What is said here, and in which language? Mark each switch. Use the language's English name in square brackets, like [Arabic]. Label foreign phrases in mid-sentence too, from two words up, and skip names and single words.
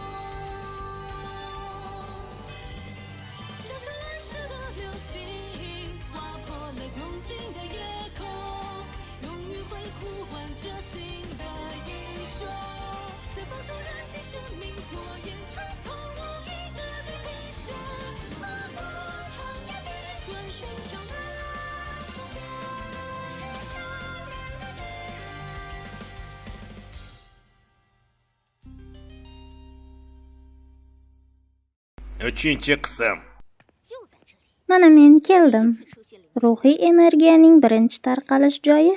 [Chinese] 这是乱世的流星，划破了空静的夜空，用余晖呼唤着新的英雄，在风中燃起生命火焰，穿透无垠的地平线，漫漫长夜必断，寻找那终点。 [Uzbek] Uchinchi qism. Mana men keldim. Ruhiy energiyaning birinchi tarqalish joyi.